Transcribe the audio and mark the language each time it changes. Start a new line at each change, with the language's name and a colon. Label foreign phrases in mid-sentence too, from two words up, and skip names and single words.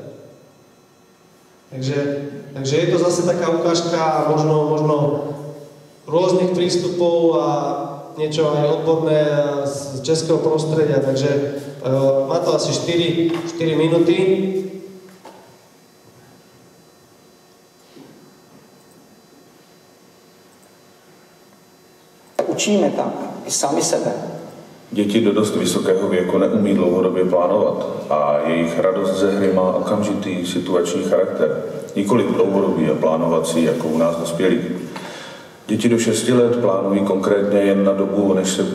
Slovak: Takže je to zase taká ukážka možno rôznych prístupov a niečo aj odborné z českého prostredia. Takže má to asi 4 minúty.
Czech: Učíme tam i sami sebe. Děti do dost vysokého věku neumí dlouhodobě plánovat a jejich radost ze hry má okamžitý situační charakter, nikoliv dlouhodobý a plánovací, jako u nás dospělých. Děti do 6 let plánují konkrétně jen na dobu, než